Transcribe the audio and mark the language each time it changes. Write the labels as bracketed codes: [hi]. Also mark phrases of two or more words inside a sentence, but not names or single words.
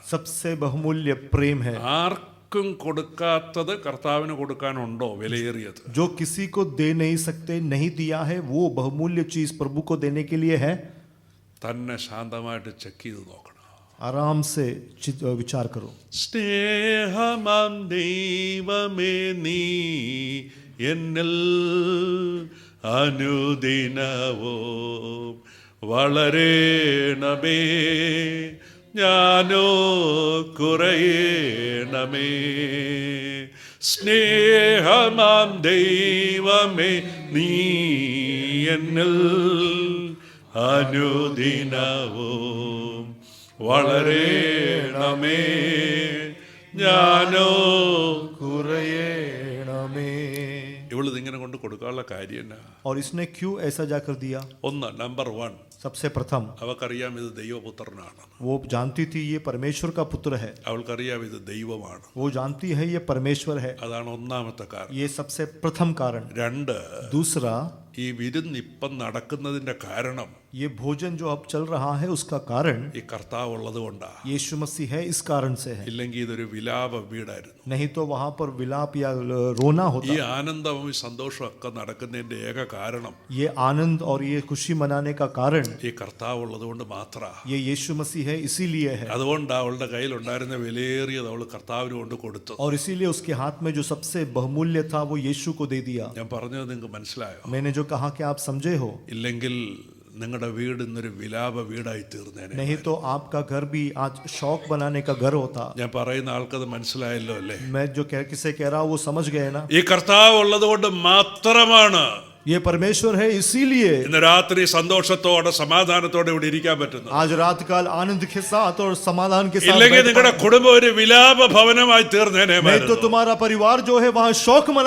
[hi] सबसे बहुमूल्य प्रेम है. [ml] ആർക്കും കൊടുക്കാത്തത് കർത്താവിന് കൊടുക്കാനുണ്ടോ വിലയേറിയത്? [hi] जो किसी को दे नहीं सकते, नहीं दिया है, वो बहुमूल्य चीज प्रभु को देने के लिए है. [ml] തന്നെ ശാന്തമായിട്ട് ചെക്ക് ചെയ്ത് നോക്കണം. [hi] आराम से विचार करो. [ml] സ്നേഹമാം ദൈവമേ നീ എന്നിൽ അനുദിനവും വളരേണമേ, ഞാനോ കുറയേണമേ. സ്നേഹമാം ദൈവമേ നീ എന്നിൽ അനുദിനവും വളരേണമേ, ഞാനോ കുറയേണമേ. ഇവള് ഇതിങ്ങനെ കൊണ്ട് കൊടുക്കാനുള്ള കാര്യം എന്നാ? [hi] और इसने क्यों ऐसा जाकर दिया? [ml] ഒന്ന്, നമ്പർ 1, [hi] सबसे प्रथम [ml] അവൾക്കറിയാം ഇത് ദൈവപുത്രനാണ്. [hi] वो जानती थी ये परमेश्वर का पुत्र है. [ml] അവൾക്കറിയാം ഇത് ദൈവമാണ്. [hi] वो जानती है ये परमेश्वर है. [ml] അതാണ് ഒന്നാമത്തെ കാരണം. [hi] ये सबसे प्रथम कारण. 2, दूसरा, [ml] ഈ വിരുന്ന് ഇപ്പം നടക്കുന്നതിന്റെ കാരണം [hi] ये भोजन जो अब चल रहा है उसका कारण [ml] ഈ കർത്താവ് ഉള്ളത് കൊണ്ടാ. [hi] यीशु मसीह है, इस कारण से है. [ml] ഇല്ലെങ്കിൽ ഇതൊരു വിലാപ വീടായിരുന്നു. [hi] नहीं तो वहां पर विलाप या रोना [ml] ഈ [hi] होता. [ml] ആനന്ദവും ഈ സന്തോഷവും ഒക്കെ നടക്കുന്നതിന്റെ ഏക കാരണം [hi] ये आनंद और ये खुशी मनाने का कारण [ml] ഈ കർത്താവ് ഉള്ളത് കൊണ്ട് മാത്രാ. [hi] ये यीशु मसीह है, इसीलिए है. [ml] അതുകൊണ്ട് അവളുടെ കയ്യിൽ ഉണ്ടായിരുന്ന വിലയേറിയത് അവൾ കർത്താവിന് കൊണ്ട് കൊടുത്തു. [hi] और इसीलिए उसके हाथ में जो सबसे बहुमूल्य था वो यीशु को दे दिया. [ml] ഞാൻ പറഞ്ഞത് നിങ്ങൾക്ക് മനസ്സിലായോ? [hi] मैंने जो कहा कि आप समझे हो. [ml] ഇല്ലെങ്കിൽ നിങ്ങളുടെ വീട് ഇന്നൊരു വിലാപ വീടായി തീർന്നേനെ. [hi] नहीं तो आपका घर भी आज शौक बनाने का घर होता. [ml] ഞാൻ പറയുന്ന ആൾക്കത് മനസ്സിലായല്ലോ അല്ലേ? [hi] मैं जो किसे कह रहा हूँ वो समझ गए ना. [ml] ഈ കർത്താവ് ഉള്ളത് കൊണ്ട് മാത്രമാണ് [hi] ये परमेश्वर है, इसीलिए [ml] ഇന്ന് രാത്രി സന്തോഷത്തോടെ സമാധാനത്തോടെ ഇവിടെ ഇരിക്കാൻ പറ്റുന്നു. [hi] आज रात काल आनंद के साथ और समाधान के साथ. [ml] ഇല്ലെങ്കിൽ നിങ്ങളുടെ കുടുംബം ഒരു വിലാപ ഭവനമായി തീർന്നേനെ. [hi] नहीं तो तुम्हारा परिवार जो है वहाँ शौक मनाया